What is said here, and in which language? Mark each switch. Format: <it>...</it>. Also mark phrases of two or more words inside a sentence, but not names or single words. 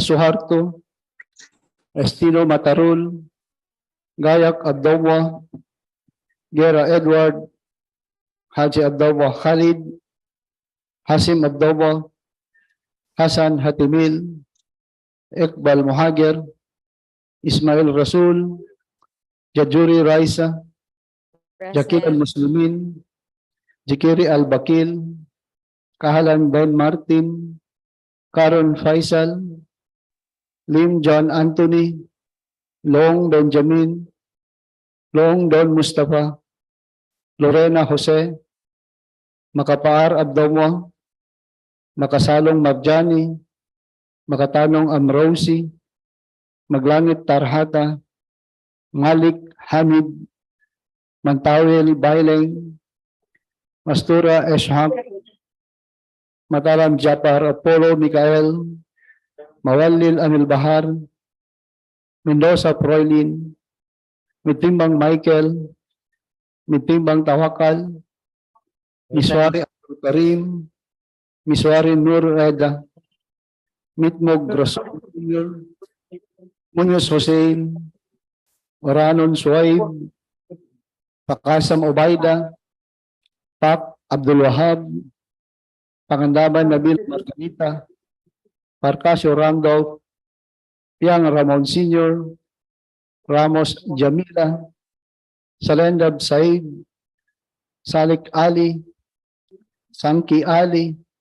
<en>Suharto, Estino Matarul, Gayak Abdawa, Gera Edward, Haji Abdawa Khalid, Hasim Abdawa, Hasan Hatimil, Iqbal Muhagir, Ismail Rasul, Jajuri Raisa, Jakir Al-Muslimin, Jikiri Al-Bakil, Kahalan Ben Martin, Karon Faisal, Lim John Anthony, Long Benjamin, Long Don Mustafa, Lorena Jose, Makapaar Abdawa, Makasalong Marjani, Makatanong Amrosi, Maglangit Tarhata, Malik Hamid, Mantawil Baileng, Mastura Esham, Mataram Japar Apollo Mikael, Mawalil Anil Bahar, Mendoza Proilin, Mitimbang Michael, Mitimbang Tawakal, Miswari Abdul Karim, Miswari Nur Reda, Mitmog Rasul Jr., Munoz Hussein, Oranon Suwaib, Pakasam Obaida, Pak Abdul Wahab, Pangandaban Nabil Margarita, Parcasio Randolph, Piang Ramon Sr., Ramos Jamila, Salendab Said, Salik Ali, Sanki Ali,</en>